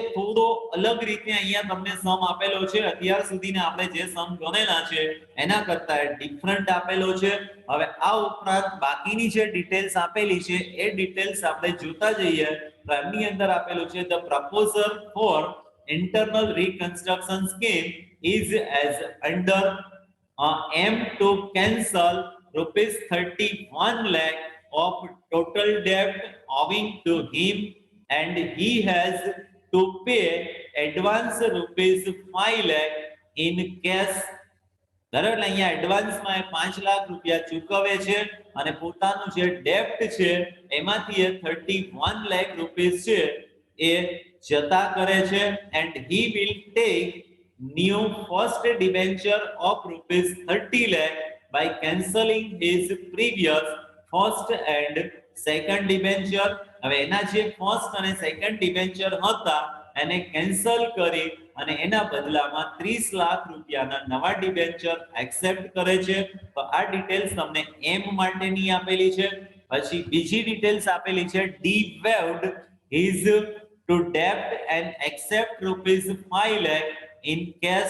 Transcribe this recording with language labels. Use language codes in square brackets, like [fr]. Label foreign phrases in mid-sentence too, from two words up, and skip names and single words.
[gu] થોડો અલગ રીતે અહીંયા તમને સમ આપેલો છે, અત્યાર સુધીના આપણે જે સમ ગણેલા છે એના કરતા ડિફરન્ટ આપેલો છે. હવે આ ઉપરાંત બાકીની જે ડિટેલ્સ આપેલી છે એ ડિટેલ્સ આપણે જોતા જઈએ તો એમની અંદર આપેલું છે [en] the proposal for internal reconstruction scheme is as under aim to cancel rupees 31 lakh of total debt owing to him, and he has to pay advance rupees 5 lakh in cash. [gu] બરાબર, અહીંયા એડવાન્સમાં 5 લાખ રૂપિયા ચૂકવે છે અને પોતાનું જે ડેપ્ટ છે એમાંથી એ 31 લાખ રૂપિયા છે એ જતા કરે છે. [en] એન્ડ he will take new first debenture of rupees 30 lakh by cancelling his previous first and second debenture. [gu] હવે એના જે ફર્સ્ટ અને સેકન્ડ ડિબેન્ચર હતા એને કેન્સલ કરી અને એના બદલામાં 30 લાખ રૂપિયાના નવા ડિબેન્ચર એક્સેપ્ટ કરે છે. તો આ ડિટેલ્સ તમને એમ માટેની આપેલી છે. પછી બીજી ડિટેલ્સ આપેલી છે [en] D waived his two debt and accept rupees 5 lakh in cash.